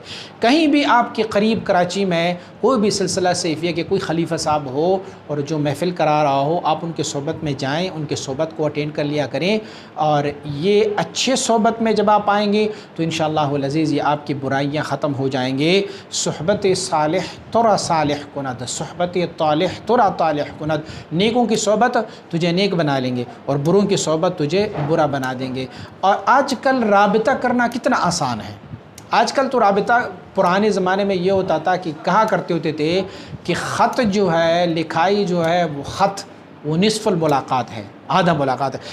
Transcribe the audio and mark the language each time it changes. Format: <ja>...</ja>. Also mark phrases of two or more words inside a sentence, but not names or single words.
<ur>کہیں بھی آپ کے قریب کراچی میں کوئی بھی سلسلہ سیفیہ کے کوئی خلیفہ صاحب ہو اور جو محفل کرا رہا ہو، آپ ان کے صحبت میں جائیں، ان کے صحبت کو اٹینڈ کر لیا کریں۔ اور یہ اچھے صحبت میں جب آپ آئیں گے تو</ur> <ar>انشاءاللہ العزیز</ar> <ur>یہ آپ کی برائیاں ختم ہو جائیں گے۔</ur> <fa>صحبت صالح ترا صالح کند، صحبت طالح ترا طالح کند۔</fa> <ur>نیکوں کی صحبت تجھے نیک بنا لیں گے اور بروں کی صحبت تجھے برا بنا دیں گے۔ اور آج کل رابطہ کرنا کتنا آسان ہے۔ آج کل تو رابطہ، پرانے زمانے میں یہ ہوتا تھا کہ کہا کرتے ہوتے تھے کہ خط جو ہے، لکھائی جو ہے، وہ خط وہ</ur> <ar>نصف الملاقات</ar> <ur>ہے، آدھا ملاقات ہے۔</ur>